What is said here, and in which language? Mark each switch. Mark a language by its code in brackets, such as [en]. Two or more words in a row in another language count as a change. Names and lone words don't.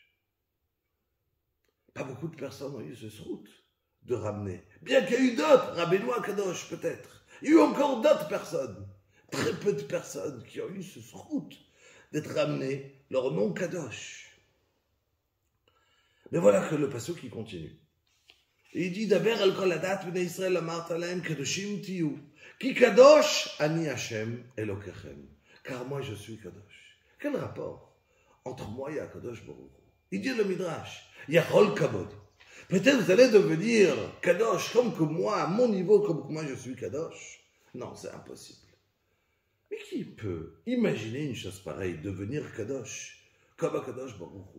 [fr] Pas beaucoup de personnes ont eu ce srout de ramener. Bien qu'il y ait eu d'autres, Rabbeinu Kadosh peut-être. Il y a eu encore d'autres personnes. Très peu de personnes qui ont eu ce srout d'être ramenés leur nom Kadosh. Mais voilà que le passage qui continue. Et il dit, [he] דבר אל כל עדת בני ישראל אמרת להם קדשים תהיו. כי קדוש אני השם אלוקיכם. [fr] Car moi je suis kadosh. Quel rapport entre moi et [he] קדוש ברוך הוא? [fr] Il dit le Midrash, [he] יכול כבוד. [fr] Peut-être vous allez devenir kadosh comme que moi, à mon niveau, comme que moi je suis kadosh. Non, c'est impossible. Mais qui peut imaginer une chose pareille, devenir kadosh comme un [he] קדוש ברוך הוא?